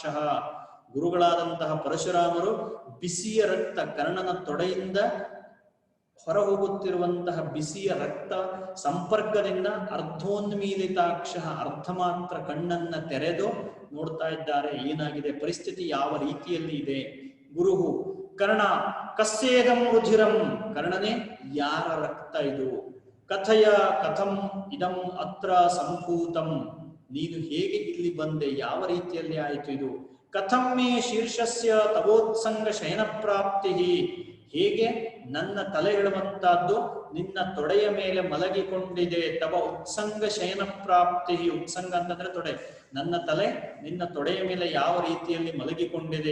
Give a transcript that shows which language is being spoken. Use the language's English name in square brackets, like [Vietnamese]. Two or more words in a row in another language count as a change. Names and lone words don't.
[Kannada] ಗುರುಗಳಾದಂತಹ ಪರಶುರಾಮರು ಬಿಸಿಯ ರಕ್ತ, ಕರ್ಣನ ತೊಡೆಯಿಂದ ಹೊರ ಹೋಗುತ್ತಿರುವಂತಹ ಬಿಸಿಯ ರಕ್ತ ಸಂಪರ್ಕದಿಂದ ಅರ್ಧೋನ್ಮೀಲಿತಾಕ್ಷ, ಅರ್ಧ ಮಾತ್ರ ಕಣ್ಣನ್ನ ತೆರೆದು ನೋಡ್ತಾ ಇದ್ದಾರೆ. ಏನಾಗಿದೆ ಪರಿಸ್ಥಿತಿ, ಯಾವ ರೀತಿಯಲ್ಲಿ ಇದೆ. [Sanskrit] ಗುರುಹು ಕರ್ಣ ಕಸ್ಯೇದಂ ರುಧಿರಂ, [Kannada] ಕರ್ಣನೇ ಯಾರ ರಕ್ತ ಇದು? [Sanskrit] ಕಥಯ ಕಥಂ ಇದಂ ಅತ್ರ ಸಂಭೂತಂ, [Kannada] ನೀನು ಹೇಗೆ ಇಲ್ಲಿ ಬಂದೆ, ಯಾವ ರೀತಿಯಲ್ಲಿ ಆಯಿತು ಇದು? [Sanskrit] ಕಥಂ ಮೇ ಶೀರ್ಷಸ್ಯ ತವೋತ್ಸಂಗ ಶಯನ ಪ್ರಾಪ್ತಿ, [Kannada] ಹೇಗೆ ನನ್ನ ತಲೆ ಹೇಳುವಂತಹದ್ದು ನಿನ್ನ ತೊಡೆಯ ಮೇಲೆ ಮಲಗಿಕೊಂಡಿದೆ. [Sanskrit] ತವ ಉತ್ಸಂಗ ಶಯನ ಪ್ರಾಪ್ತಿ, [Kannada] ಉತ್ಸಂಗ ಅಂತಂದ್ರೆ ತೊಡೆ, ನನ್ನ ತಲೆ ನಿನ್ನ ತೊಡೆಯ ಮೇಲೆ ಯಾವ ರೀತಿಯಲ್ಲಿ ಮಲಗಿಕೊಂಡಿದೆ.